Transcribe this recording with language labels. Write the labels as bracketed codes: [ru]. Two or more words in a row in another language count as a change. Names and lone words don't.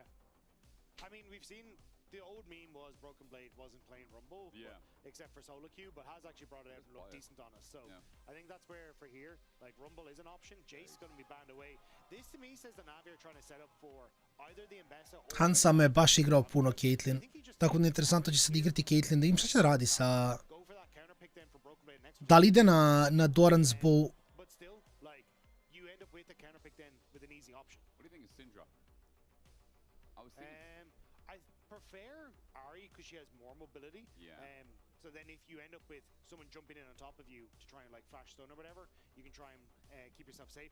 [en] I mean, we've seen the old meme was Broken Blade wasn't playing Rumble, except for solo queue, but has actually brought it out and looked decent on us. So I think that's where, for here, like Rumble is an option. Jace is going to be banned away. This to me says that Na'Vi are trying to set up for either the Ambessa or... [sr] Handsome je baš igrao puno Caitlyn. Tako da je interesantno će sad igrati Caitlyn. Da im šta će da radi sa... Da li ide na Doran's bow? [en] But still, like, you end up with a counter pick then with an easy option. What do you think of Syndra? I was thinking... I prefer Ahri because she has more mobility. Yeah. So then if you end up with someone jumping in on top of you to try and like flash stun or whatever, you can try and keep yourself safe.